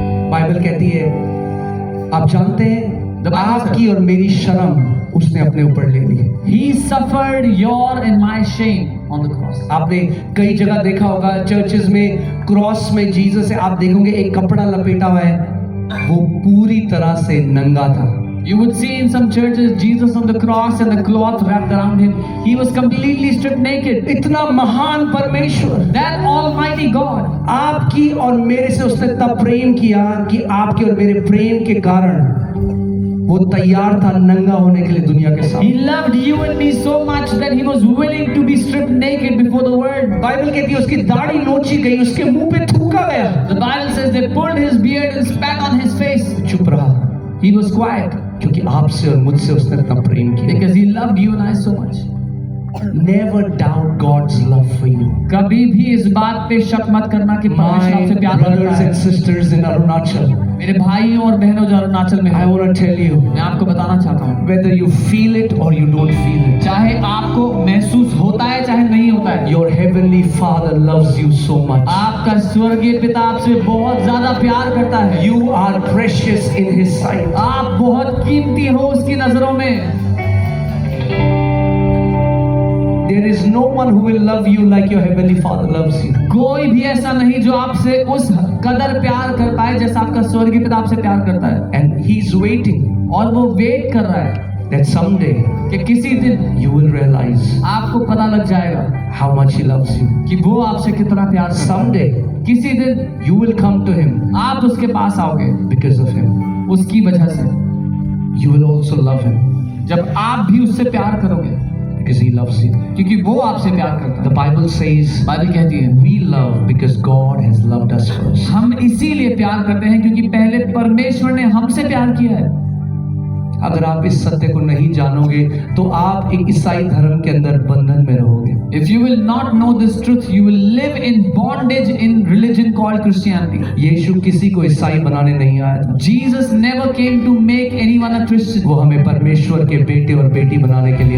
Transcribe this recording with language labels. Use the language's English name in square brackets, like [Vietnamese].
[Hindi] Bible कहती है, आप जानते हैं, आपकी और मेरी शर्म उसने अपने ऊपर ले ली। [English] He suffered your and my shame on the cross. [Hindi] आपने कई जगह देखा होगा चर्चेस में, क्रॉस में जीसस है, आप देखोगे एक कपड़ा लपेटा हुआ है, वो पूरी तरह से नंगा था। [English] You would see in some churches Jesus on the cross and the cloth wrapped around him. He was completely stripped naked. [Hindi] इतना महान परमेश्वर, [English] That Almighty God, [Hindi] आपकी और मेरे से उसने तब प्रेम किया कि आपके और मेरे प्रेम के कारण वो तैयार था नंगा होने के लिए दुनिया के [English] He [Hindi] सामने। [English] loved you and me so much that he was willing to be stripped naked before the world. [Hindi] Bible कहती है उसकी दाढ़ी नोची गई, उसके मुंह पे थूका गया, [English] The Bible says they pulled his beard and spat on his face. [Hindi] चुप रहा, [English] He was quiet [Hindi] क्योंकि आपसे और मुझसे उसने इतना प्रेम किया। [English] because he loved you and I so much. Never doubt God's love for you. [Hindi] कभी भी इस बात पे शक मत करना कि परमेश्वर [English] My [Hindi] आपसे प्यार करता [English] brothers [Hindi] है। [English] and sisters in Arunachal, [Hindi] मेरे भाइयों और बहनों जो अरुणाचल में [English] I [Hindi] हैं, [English] want to tell you, [Hindi] मैं आपको बताना चाहता हूँ, [English] whether you feel it or you don't feel it, [Hindi] चाहे आपको महसूस होता है चाहे नहीं होता है, [English] your heavenly Father loves you so much. [Hindi] आपका स्वर्गीय पिता आपसे बहुत ज्यादा प्यार करता है। [English] You are precious in His sight. [Hindi] आप बहुत कीमती हो उसकी नजरों में। [English] There is no one who will love you like your heavenly Father loves you. [Hindi] कोई भी ऐसा नहीं जो आपसे उस कदर प्यार कर पाए जैसा आपका स्वर्गीय पिता आपसे प्यार करता है। [English] And He's waiting [Hindi] और वो वेट कर रहा है [English] that someday [Hindi] कि किसी दिन [English] you will realize [Hindi] आपको पता लग जाएगा [English] how much He loves you. [Hindi] कि वो आपसे कितना प्यार करता है। [English] Someday [Hindi] किसी दिन [English] you will come to Him [Hindi] आप उसके पास आओगे [English] because of Him. [Hindi] उसकी वजह से, [English] You will also love Him [Hindi] जब आप भी उससे प्यार करोगे [English] because He loves you. [Hindi] क्योंकि वो आपसे प्यार करता [English] The [Hindi] है। [English] Bible says [Hindi] बाइबल कहती है [English] we love because God has loved us first. [Hindi] हम इसीलिए प्यार करते हैं क्योंकि पहले परमेश्वर ने हमसे प्यार किया है। अगर आप इस सत्य को नहीं जानोगे तो आप एक ईसाई धर्म के अंदर बंधन में रहोगे। [English] If you will not know this truth, you will live in bondage in religion called Christianity. [Hindi] यीशु किसी को ईसाई बनाने नहीं आया था, [English] Jesus never came to make anyone a Christian. [Hindi] वो हमें परमेश्वर के बेटे और बेटी बनाने के लिए